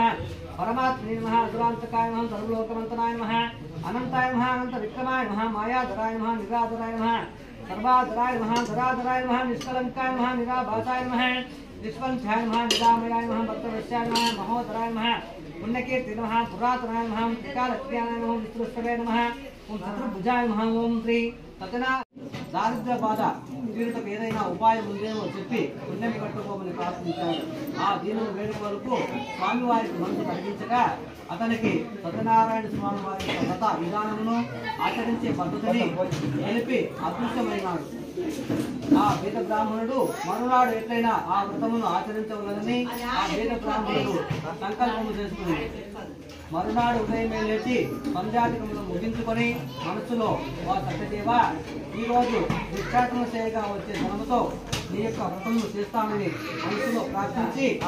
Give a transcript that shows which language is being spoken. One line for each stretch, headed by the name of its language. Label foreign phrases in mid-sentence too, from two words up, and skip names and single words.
Sanskrit: परमात्मने नमः असुरान्तकाय नमः सर्वलोकमन्तनाय नमः अनन्ताय नमः अनन्तविक्रमाय नमः मायाधराय नमः निराधराय नमः सर्वाधराय नमः धराधराय नमः निष्कलङ्काय नमः निराभासाय नमः निष्पन्थाय नमः निरामयाय नमः भक्तवत्स्याय नमः महोदराय नमः पुण्यकीर्ति नमः पुरातनाय नमः त्रिकालज्ञानाय नमः विष्णुष्टवे नमः ओम चतुर्भुजाय नमः ओम श्री सतना दारिद्र्य बाध
Telugu: తీరుటకు ఏదైనా ఉపాయం ఉందేమో చెప్పి పుణ్యం కట్టుకోమని ప్రార్థించాడు. ఆ దీనుని వేడుక వరకు స్వామివారికి మనసు కలిగించగా అతనికి సత్యనారాయణ స్వామి వారి వ్రత విధానమును ఆచరించే పద్ధతిని తెలిపి అదృశ్యమైనాడు. ఆ వేద బ్రాహ్మణుడు మరునాడు ఎట్లయినా ఆ వ్రతమును ఆచరించవలనని ఆ వేద బ్రాహ్మణుడు సంకల్పము చేసుకుని మరునాడు ఉదయమే లేచి సంధ్యాధికమును ముగించుకొని మనసులో వా సత్యదేవ ఈరోజు భిక్షాటన చేయగా వచ్చే ధనముతో నీ యొక్క వ్రతమును చేస్తామని మనసులో ప్రార్థించి